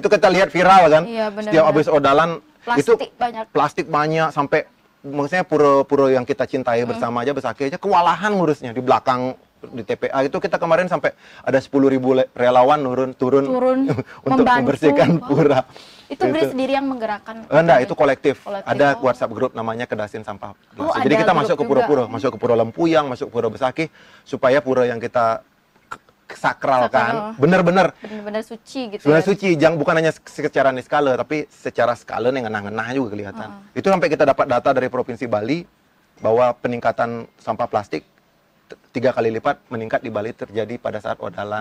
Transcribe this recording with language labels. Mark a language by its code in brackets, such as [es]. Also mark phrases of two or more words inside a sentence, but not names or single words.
[id] Itu kita lihat viral kan. Setiap habis odalan itu plastik banyak sampai maksudnya pura-pura yang kita cintai bersama aja besaki aja kewalahan ngurusnya di belakang di TPA itu kita kemarin sampai ada 10.000 relawan turun untuk membersihkan pura. Itu Bri sendiri yang menggerakkan? Enggak, itu kolektif. Ada WhatsApp grup namanya Kedasin Sampah Plastik. Jadi kita masuk ke pura-pura, masuk ke Pura Lempuyang, masuk ke Pura Besaki supaya pura yang kita sakralkan benar-benar suci gitu. Sebenarnya suci, bukan hanya secara niskala tapi secara skala yang ngenah-ngenah juga kelihatan. Itu sampai kita dapat data dari Provinsi Bali bahwa peningkatan sampah plastik 3 kali lipat meningkat di Bali terjadi pada saat odalan.